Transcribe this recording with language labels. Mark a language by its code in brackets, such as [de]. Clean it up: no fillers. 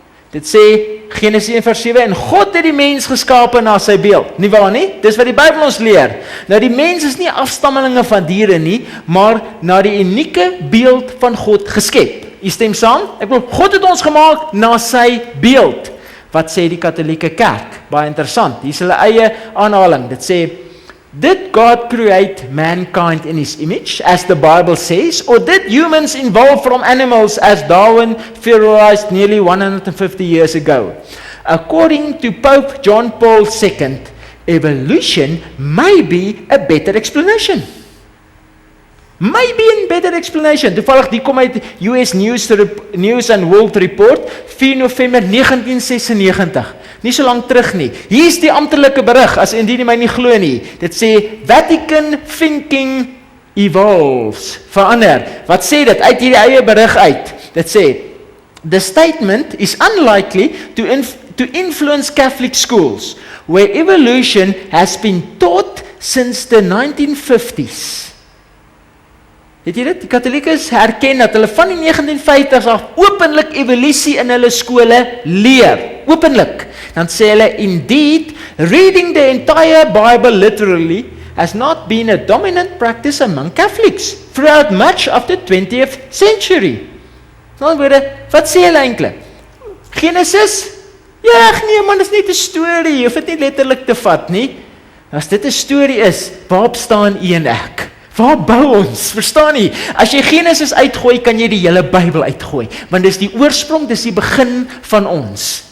[af] Dit sê Genesis 1:7, en God het die mens geskape na sy beeld. Nie waar nie? Dis wat die Bybel ons leer. Nou die mens is nie afstammelinge van diere nie, maar na die unieke beeld van God geskep. U stem saam? Ek bedoel, God het ons gemaak na sy beeld. Wat sê die Katolieke Kerk? Baie interessant. Hier is hulle eie aanhaling. Dit sê, [en] did God create mankind in his image, as the Bible says, or did humans evolve from animals as Darwin theorized nearly 150 years ago? According to Pope John Paul II, evolution may be a better explanation. Maybe a better explanation. [af] Toevallig die kom uit US News and World Report, 4 November 1996. Nie so lank terug nie. Hier is die amptelike berig, as indien jy my nie glo nie. Dit sê, [en] Vatican thinking evolves. [af] Verander. Wat sê dit? Uit hierdie eie berig uit. Dit sê, [en] the statement is unlikely to influence Catholic schools, where evolution has been taught since the 1950s. [af] Het jy dit? Die Katoliekes herken dat hulle van die 1950s af openlik evolusie in hulle skole leer. Openlik. Dan sê hulle, [en] indeed, reading the entire Bible literally has not been a dominant practice among Catholics throughout much of the 20th century. [af] Nou woorde, wat sê hulle eintlik? Genesis? Ja, nee man, dis net 'n storie. Jy hoef dit nie letterlik te vat nie. As dit 'n storie is, waarop staan u en ek? Waar bou ons? Verstaan nie? As jy Genesis uitgooi, kan jy die hele Bybel uitgooi. Want dis die oorsprong, dis die begin van ons.